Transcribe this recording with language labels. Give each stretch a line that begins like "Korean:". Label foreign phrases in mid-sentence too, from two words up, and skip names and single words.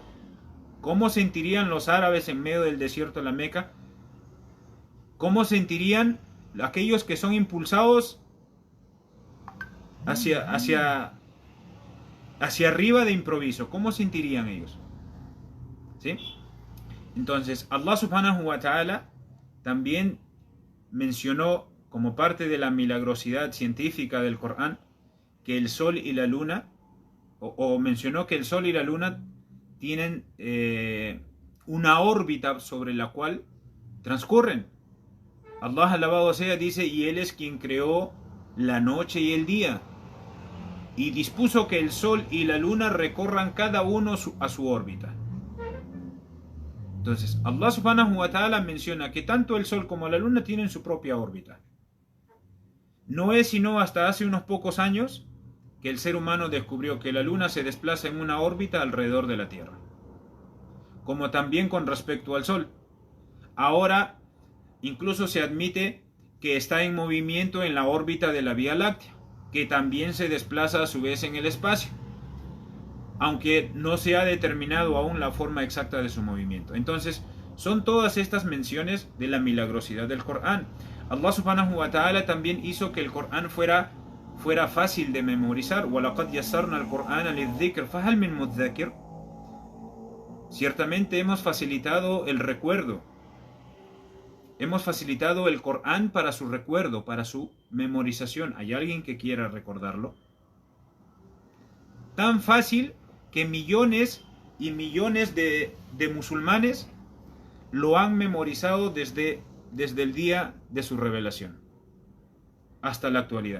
Spanish: ¿Cómo sentirían los árabes en medio del desierto de la Meca? ¿Cómo sentirían aquellos que son impulsados hacia arriba de improviso? ¿Cómo sentirían ellos? ¿Sí? Entonces, Allah
Arabic: سبحانه وتعالى
Spanish: también mencionó, como parte de la milagrosidad científica del Corán, que el sol y la luna, o mencionó que el sol y la luna tienen una órbita sobre la cual transcurren. Allah alabado sea dice: y Él es quien creó la noche y el día, y dispuso que el sol y la luna recorran cada uno a su órbita. Entonces, Allah
Arabic: سبحانه وتعالى
Spanish: menciona que tanto el sol como la luna tienen su propia órbita. No es sino hasta hace unos pocos años que el ser humano descubrió que la luna se desplaza en una órbita alrededor de la Tierra, como también con respecto al sol. Ahora incluso se admite que está en movimiento en la órbita de la Vía Láctea, que también se desplaza a su vez en el espacio, aunque no se ha determinado aún la forma exacta de su movimiento. Entonces, Son todas estas menciones de la milagrosidad del Corán. Allah
Arabic: سبحانه وتعالى
Spanish: también hizo que el Corán fuera fácil de memorizar.
Arabic: وَلَقَدْ يَسَّرْنَا الْقُرْآنَ لِلذِّكْرِ فَهَلْ مِن مُدَّكِرٍ.
Spanish: Ciertamente hemos facilitado el recuerdo. Hemos facilitado el Corán para su recuerdo, para su memorización. ¿Hay alguien que quiera recordarlo? Tan fácil que millones y millones de musulmanes lo han memorizado desde el día de su revelación hasta la actualidad.